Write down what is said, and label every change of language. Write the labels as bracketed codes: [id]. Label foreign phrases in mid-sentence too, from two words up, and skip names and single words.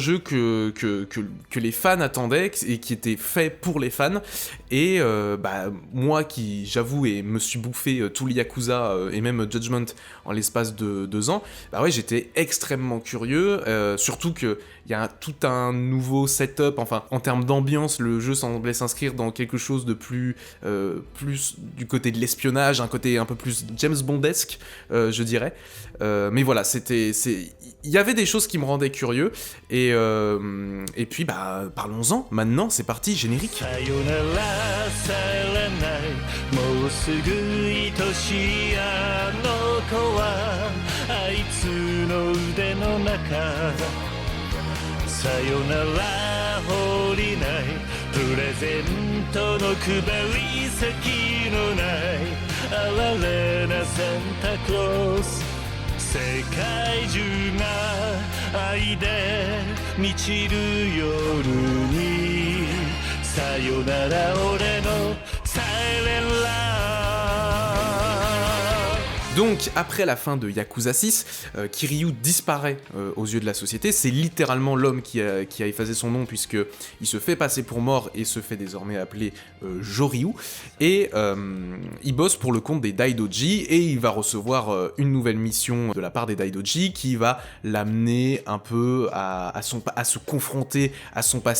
[fr] jeu que les fans attendaient, et qui était fait pour les fans, et moi qui, j'avoue, et me suis bouffé tout le Yakuza, et même Judgment en l'espace de 2 ans, bah ouais, j'étais extrêmement curieux, surtout que il y a tout un nouveau setup, enfin, en termes d'ambiance, le jeu semblait s'inscrire dans quelque chose de plus du côté de l'espionnage, un côté un peu plus James Bondesque, je dirais. Mais voilà, il il y avait des choses qui me rendaient curieux, et puis parlons-en, maintenant c'est parti, générique. [ja] さよならされないもうすぐ愛しいあの子はあいつの腕の中さよなら懲りないプレゼントの配り先のない哀れなサンタクロース世界中が愛で満ちる夜にさよなら俺のサイレンラ [fr] Donc, après la fin de Yakuza 6, Kiryu disparaît aux yeux de la société. C'est littéralement l'homme qui a effacé son nom, puisqu'il se fait passer pour mort et se fait désormais appeler Joryu. Et il bosse pour le compte des Daidoji, et il va recevoir une nouvelle mission de la part des Daidoji qui va l'amener un peu à se confronter à son passé.